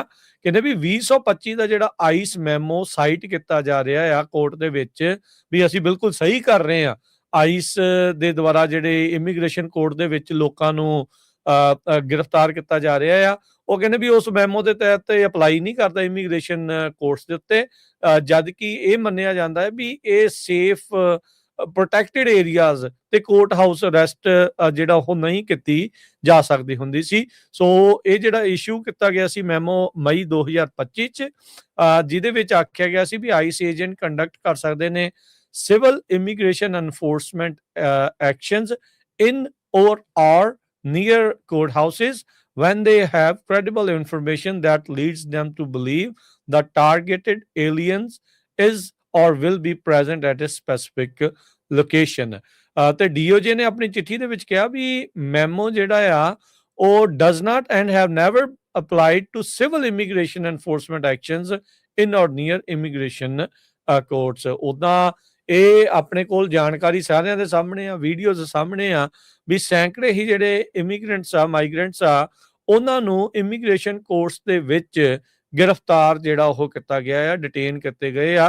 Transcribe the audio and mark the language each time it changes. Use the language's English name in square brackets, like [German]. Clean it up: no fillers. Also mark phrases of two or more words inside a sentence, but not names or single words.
[Punjabi] ਕਹਿੰਦੇ ਵੀ 2025 ਦਾ ਜਿਹੜਾ [English] ICE memo cite [Punjabi] ਕੀਤਾ ਜਾ ਰਿਹਾ ਆ ਕੋਰਟ ਦੇ ਵਿੱਚ, ਵੀ ਅਸੀਂ ਬਿਲਕੁਲ ਸਹੀ ਕਰ ਰਹੇ ਆ, ਆਈਸ ਦੇ ਦੁਆਰਾ ਜਿਹੜੇ [English] immigration court [Punjabi] ਦੇ ਵਿੱਚ ਲੋਕਾਂ ਨੂੰ ਗ੍ਰਿਫਤਾਰ ਕੀਤਾ ਜਾ ਰਿਹਾ ਆ, ਉਹ ਕਹਿੰਦੇ ਵੀ ਉਸ ਮੈਮੋ ਦੇ ਤਹਿਤ ਅਪਲਾਈ ਨਹੀਂ ਕਰਦਾ [English] immigration courts [Punjabi] ਦੇ ਉੱਤੇ, ਜਦ ਕਿ ਇਹ ਮੰਨਿਆ ਜਾਂਦਾ ਹੈ ਵੀ ਇਹ [English] safe protected areas [Punjabi] ਤੇ [English] court house arrest [Punjabi] ਜਿਹੜਾ ਉਹ ਨਹੀਂ ਕੀਤੀ ਜਾ ਸਕਦੀ ਹੁੰਦੀ ਸੀ। ਸੋ ਇਹ ਜਿਹੜਾ ਇਸ਼ੂ ਕੀਤਾ ਗਿਆ ਸੀ ਮੈਮੋ ਮਈ 2025 ਚ, ਜਿਹਦੇ ਵਿੱਚ ਆਖਿਆ ਗਿਆ ਸੀ ਵੀ [English] ICE agent conduct [Punjabi] ਕਰ ਸਕਦੇ ਨੇ [English] civil immigration enforcement actions in or near courthouses when they have credible information that leads them to believe the targeted aliens is or will be present at a specific location। [Punjabi] ਤੇ DOJ ਨੇ ਆਪਣੀ ਚਿੱਠੀ ਦੇ ਵਿੱਚ ਕਿਹਾ ਵੀ ਮੈਮੋ ਜਿਹੜਾ ਆ ਉਹ [English] does not and have never applied to civil immigration enforcement actions in or near immigration courts। [Punjabi] ਉਦਾਂ ਇਹ ਆਪਣੇ ਕੋਲ ਜਾਣਕਾਰੀ ਸਾਰਿਆਂ ਦੇ ਸਾਹਮਣੇ ਆ, ਵੀਡੀਓਜ਼ ਸਾਹਮਣੇ ਆ ਵੀ ਸੈਂਕੜੇ ਹੀ ਜਿਹੜੇ ਇਮੀਗ੍ਰੈਂਟਸ ਆ, ਮਾਈਗ੍ਰੈਂਟਸ ਆ, ਉਹਨਾਂ ਨੂੰ [English] immigration courts [Punjabi] ਦੇ ਵਿੱਚ ਗ੍ਰਿਫਤਾਰ ਜਿਹੜਾ ਉਹ ਕੀਤਾ ਗਿਆ ਆ, ਡਿਟੇਨ ਕੀਤੇ ਗਏ ਆ।